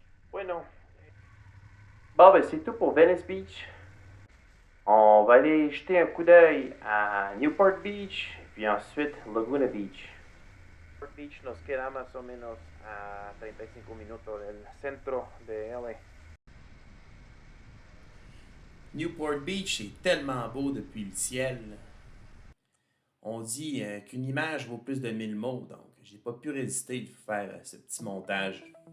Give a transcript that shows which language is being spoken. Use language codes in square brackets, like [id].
[es] Bueno. [fr] Bon, ben c'est tout pour Venice Beach. On va aller jeter un coup d'œil à Newport Beach, puis ensuite Laguna Beach. [es] Newport Beach nos queda más o menos a 35 minutos del centro de LA. [fr] Newport Beach est tellement beau depuis le ciel. On dit qu'une image vaut plus de 1000 mots, donc j'ai pas pu résister de faire ce petit montage.